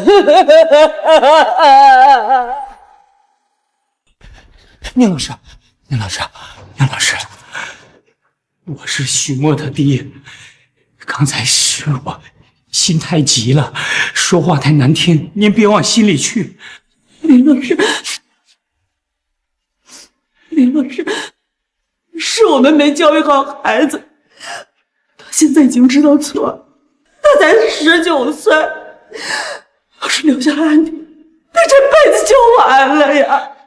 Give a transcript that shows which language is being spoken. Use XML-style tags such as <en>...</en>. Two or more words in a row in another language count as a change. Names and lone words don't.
<zh>寧老師，我是許墨他爹，剛才是我心太急了，說話太難聽，您別往心裡去。林老師，是我們沒教育好孩子，他現在已經知道錯了，他才19歲，要是留下案底，他這輩子就完了呀！</zh>